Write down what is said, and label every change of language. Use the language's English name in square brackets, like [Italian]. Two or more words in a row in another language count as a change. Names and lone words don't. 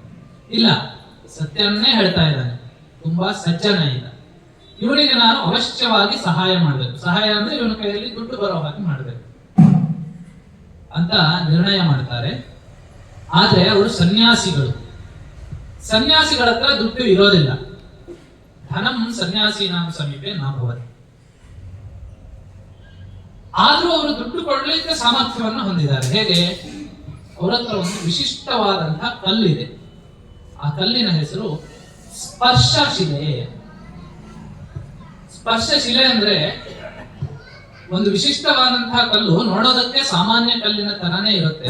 [Kannada] ಇಲ್ಲ, ಸತ್ಯವನ್ನೇ ಹೇಳ್ತಾ ಇದ್ದಾನೆ, ತುಂಬಾ ಸಜ್ಜನ ಇದ್ದ. ಇವನಿಗೆ ನಾನು ಅವಶ್ಯವಾಗಿ ಸಹಾಯ ಮಾಡ್ಬೇಕು. ಸಹಾಯ ಅಂದ್ರೆ ಇವನ ಕೈಯಲ್ಲಿ ದುಡ್ಡು ಬರೋ ಹಾಗೆ ಮಾಡ್ಬೇಕು ಅಂತ ನಿರ್ಣಯ ಮಾಡ್ತಾರೆ. ಆದ್ರೆ ಅವರು ಸನ್ಯಾಸಿಗಳು, ಸನ್ಯಾಸಿಗಳ ಹತ್ರ ದುಡ್ಡು ಇರೋದಿಲ್ಲ. [Sanskrit] ಧನಂ ಸನ್ಯಾಸಿನಾಂ ಸಮೀಪೆ ನ ಭವತಿ. [Kannada] ಆದ್ರೂ ಅವರು ದುಡ್ಡು ಕೊಡ್ಲಿಕ್ಕೆ ಸಾಮರ್ಥ್ಯವನ್ನು ಹೊಂದಿದ್ದಾರೆ. ಹೇಗೆ? ಅವರ ಹತ್ರ ಒಂದು ವಿಶಿಷ್ಟವಾದಂತಹ ಕಲ್ಲಿದೆ. ಆ ಕಲ್ಲಿನ ಹೆಸರು ಸ್ಪರ್ಶಶಿಲೆ. ಸ್ಪರ್ಶಶಿಲೆ ಅಂದ್ರೆ ಒಂದು ವಿಶಿಷ್ಟವಾದಂತಹ ಕಲ್ಲು, ನೋಡೋದಕ್ಕೆ ಸಾಮಾನ್ಯ ಕಲ್ಲಿನ ತರನೇ ಇರುತ್ತೆ.